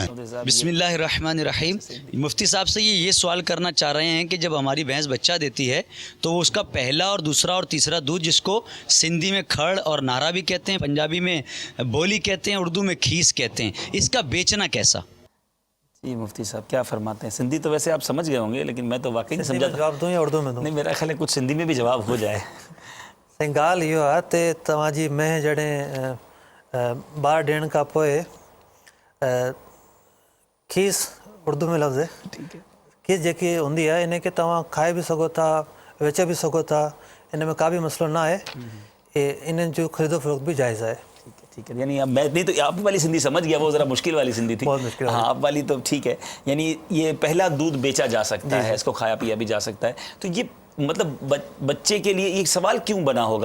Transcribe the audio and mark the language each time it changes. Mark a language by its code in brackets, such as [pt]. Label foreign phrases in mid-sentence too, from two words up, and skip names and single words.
[ur] بسم اللہ الرحمن الرحیم۔ مفتی صاحب سے یہ سوال کرنا چاہ رہے ہیں کہ جب ہماری بھینس بچہ دیتی ہے تو وہ اس کا پہلا اور دوسرا اور تیسرا دودھ، جس کو سندھی میں کھڑ اور نعرہ بھی کہتے ہیں، پنجابی میں بولی کہتے ہیں، اردو میں کھیس کہتے ہیں، اس کا بیچنا کیسا؟ جی مفتی صاحب کیا فرماتے ہیں؟ سندھی تو ویسے آپ سمجھ گئے ہوں گے، لیکن میں تو واقعی نہیں سمجھا۔ جواب دوں یا اردو میں دوں؟ نہیں، میرا خیال ہے کچھ سندھی میں بھی جواب ہو جائے۔ [sd] साईं ॻाल्हि इहो आहे ते तव्हांजी मेंह जॾहिं 12 ॾियण खां पोइ खीस उर्दू में लफ़्ज़ आहे, खीस जेकी हूंदी आहे इन खे तव्हां खाए बि सघो था, वेचे भी सको था, इन में का भी मसलो ना है, इन जो खरीदो फरोख्त भी जायज़ है। [ur] ٹھیک ہے، یعنی اب میں نہیں تو آپ والی سندھی سمجھ گیا، وہ ذرا مشکل والی سندھی تھی. بہت مشکل ہاں، آپ والی تو ٹھیک ہے، یعنی یہ پہلا دودھ بیچا جا سکتا ہے، اس کو کھایا پیا بھی جا سکتا ہے. تو یہ مطلب بچے کے لیے یہ سوال کیوں بنا ہوگا?